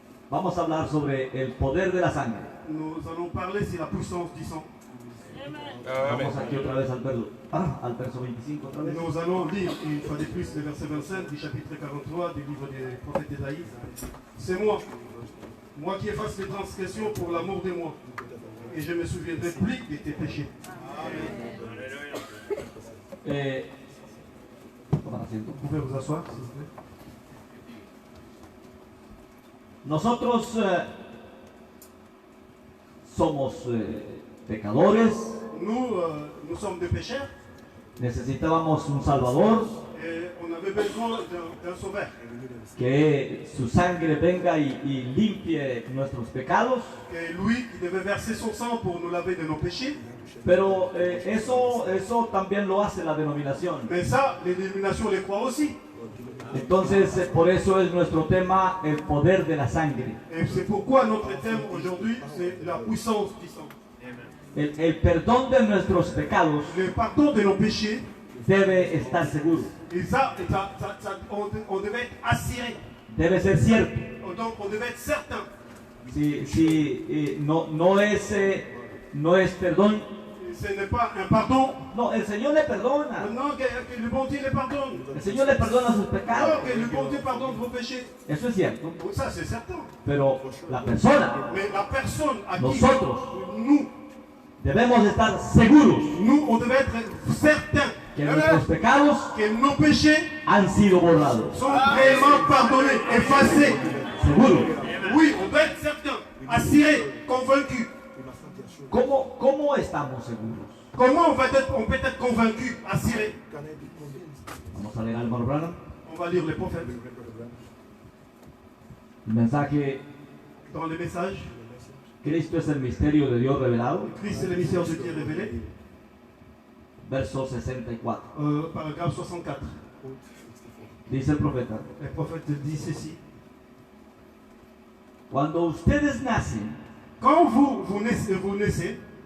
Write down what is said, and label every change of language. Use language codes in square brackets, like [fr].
[es] Vamos a hablar sobre el poder de la sangre. [fr] Nous allons parler sur la puissance du sang. [es] Vamos aquí otra vez al verso 25 otra vez. [fr] Nous allons lire une fois de plus le verset 25 du chapitre 43 du livre du prophète Ésaïe. C'est moi qui efface les transgressions pour l'amour de moi, et je me souviendrai plus de tes péchés. [es] Toma asiento. [fr] Vous pouvez vous asseoir, s'il vous plaît. [es] Nosotros somos pecadores, [fr] Nous sommes des pécheurs, [es] necesitábamos un Salvador, [fr] et on avait besoin d'un sauveur. [es] que su sangre venga y limpie nuestros pecados, [fr] Et lui qui devait verser son sang pour nous laver de nos péchés. [es] pero eso también lo hace la denominación. [fr] Mais ça, les dénominations les croient aussi. [es] Entonces, por eso es nuestro tema, el poder de la sangre. [fr] Et c'est pourquoi notre thème aujourd'hui, c'est la puissance du sang. [es] El perdón de nuestros pecados [fr] Le pardon de nos péchés, [es] debe estar seguro, [fr] et ça, on devait être assuré. [es] debe ser cierto. [fr] Donc on devait être certain. [es] Si no es perdón, [fr] ce n'est pas un pardon. [es] No, el Señor le perdona. [fr] Non, que le bon Dieu les pardonne. [es] El Señor le perdona sus pecados. [fr] Non, que le bon Dieu pardonne vos péchés. [es] Eso es cierto. [fr] Oui, ça c'est certain. [es] Pero la persona, [fr] Mais la personne à qui [es] nosotros, [fr] nous, [es] debemos estar seguros [fr] on devait être certains [es] que nuestros pecados [fr] que nos péchés [es] han sido borrados. [fr] sont réellement pardonnés, effacés. [es] Seguros. [fr] Oui, on doit être certain, assuré, convaincu. [es] ¿Cómo estamos seguros? [fr] Comment on peut être convaincu, assuré? [es] Vamos a leer al hermano Branham. [fr] On va lire les prophètes [es] El mensaje: [fr] dans les messages. [es] Cristo es el misterio de Dios revelado. [fr] Christ est le mystère de Dieu révélé. [es] Verso 64. [fr] Paragraphe 64. [es] Dice el profeta: [fr] Les prophètes disent ceci. [es] Cuando ustedes nacen, [fr] Quand vous naissez,